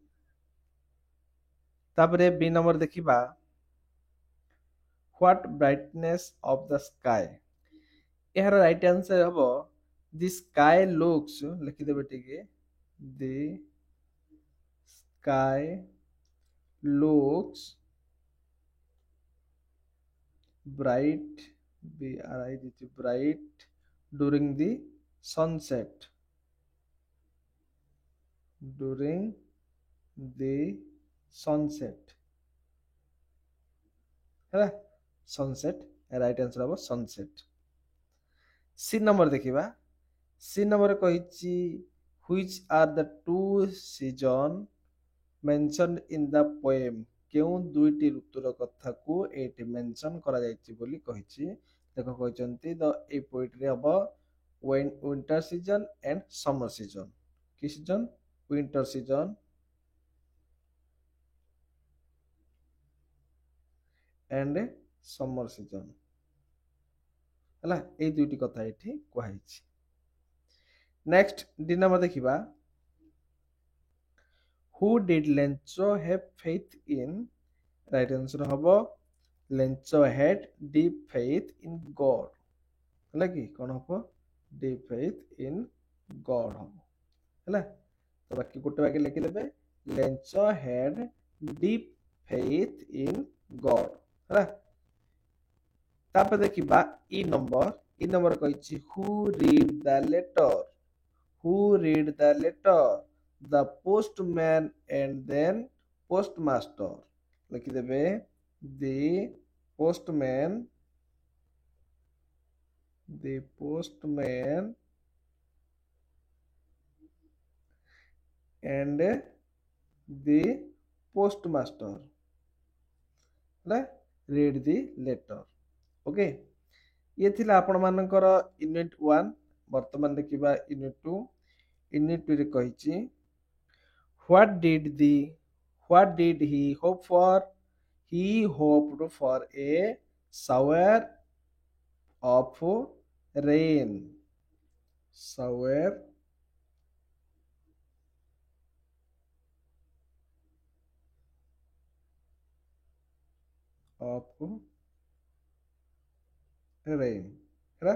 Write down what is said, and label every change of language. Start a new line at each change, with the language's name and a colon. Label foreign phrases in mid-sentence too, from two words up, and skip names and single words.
Odia: ତାପରେ ବି ନମ୍ବର ଦେଖିବା,
English: what brightness of the sky. ଏହାର right answer ହବ the sky looks,
Odia: ଲେଖିଦେବେ ଟିକେ,
English: the sky looks bright, bright during the sunset,
Odia: ହେଲା।
English: sunset right answer
Odia: ହବ ସନସେଟ୍।
English: C number
Odia: ଦେଖିବା।
English: C number କହିଛି which are the two seasons mentioned in the poem।
Odia: କେଉଁ ଦୁଇଟି ଋତୁର କଥାକୁ ଏଇଠି ମେନସନ୍ କରାଯାଇଛି ବୋଲି କହିଛି। ଦେଖ କହିଛନ୍ତି ତ ଏଇ
English: ପୋଏଟ୍ରି ହବ winter season and summer season. କି season? winter season and summer season ହେଲା।
Odia: ଏଇ ଦୁଇଟି କଥା ଏଠି କୁହାଯାଇଛି।
English: next D number
Odia: ଦେଖିବା,
English: who did Lencho have faith in। right answer ହବ Lencho had deep faith in God,
Odia: ହେଲା କି କ'ଣ ହବ,
English: deep faith in God
Odia: ହବ, ହେଲା। ତ ବାକି ଗୋଟେ ବାକ୍ୟ ଲେଖିଦେବେ,
English: Lencho had deep faith in God,
Odia: ହେଲା। ତାପରେ ଦେଖିବା
English: E number କହିଛି who read the letter, the postman and then postmaster। ଲେଖିଦେବେ the postman and the postmaster, ହେଲା, read the letter।
Odia: ଓକେ, ଇଏ ଥିଲା ଆପଣମାନଙ୍କର ୟୁନିଟ୍ 1। ବର୍ତ୍ତମାନ ଦେଖିବା ୟୁନିଟ୍ 2। ୟୁନିଟ୍ 2ରେ କହିଛି
English: what did he hope for। he hoped for a shower of rain,
Odia: ହେଲା।